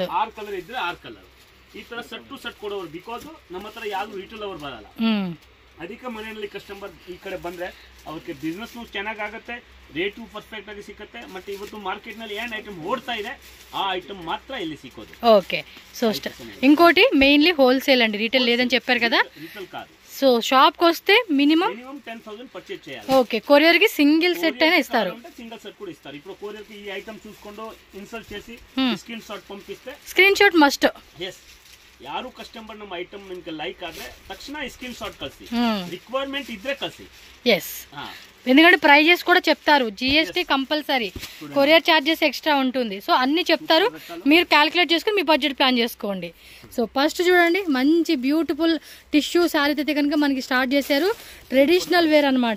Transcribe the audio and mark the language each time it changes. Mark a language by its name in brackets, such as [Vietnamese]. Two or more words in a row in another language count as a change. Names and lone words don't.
[Kannada] 6 ಕಲರ್ ಇದ್ರೆ 6 ಕಲರ್ ಈ ತರ [English] set to set [Kannada] ಕೊಡೋರು ಬಿಕಾಸ್ ನಮ್ಮ ಹತ್ರ ಯಾರು ರಿಟೇಲ್ ಅವರು ಬರಲ್ಲ ಅದಕ್ಕೆ ಮನೆಯಲ್ಲಿ ಕಸ್ಟಮರ್ ಈ ಕಡೆ ಬಂದ್ರೆ ಅವರಿಗೆ ಬಿಸ್ನೆಸ್ ಚೆನ್ನಾಗಿ ಆಗುತ್ತೆ [English] rate perfect [Kannada] ಆಗಿ ಸಿಗುತ್ತೆ ಮತ್ತೆ ಇವತ್ತು ಮಾರ್ಕೆಟ್ ನಲ್ಲಿ ಏನ್ ಐಟಮ್ ಓಡ್ತಾ ಇದೆ ಆ ಐಟಮ್ మాత్ర ಇಲ್ಲಿ ಸಿಕ್ಕೋದು [Telugu] ఓకే సో ఇంకోటి [English] mainly wholesale [Telugu] అండి రిటైల్ లేదని చెప్పారు కదా రిటైల్ కాదు సో షాప్ కి వస్తే మినిమం 10000 పర్చేజ్ చేయాలి ఓకే కొరియర్ కి [English] single set [Telugu] అయినా ఇస్తారు [English] single set [Telugu] కూడా ఇస్తారు ఇప్పుడు కొరియర్ కి ఈ ఐటమ్ చూసుಕೊಂಡು ఇన్సర్ట్ చేసి [English] screen shot [Telugu] పంపిస్తే [English] screen shot must [Kannada] yes ಯಾರು ಕಸ್ಟಮರ್ ನಮ್ಮ ಐಟಮ್ ನಿಮಗೆ ಲೈಕ್ ಆದ್ರೆ ತಕ್ಷಣ [English] screen shot [Kannada] ಕಳಿಸಿ ರಿಕ್ವೈರ್ಮೆಂಟ್ ಇದ್ರೆ ಕಳಿಸಿ [Telugu] yes ఎందుకంటే ప్రైజెస్ కూడా చెప్తారు [English] GST compulsory courier charges extra [Telugu] ఉంటుంది సో అన్ని చెప్తారు మీరు క్యాలిక్యులేట్ చేసుకుని మీ [English] budget plan [Telugu] చేసుకోండి [English] so first [Telugu] చూడండి మంచి [English] beautiful tissue saree [Telugu] అయితే కనుక మనకి స్టార్ట్ చేశారు [English] traditional wear [Telugu] అన్నమాట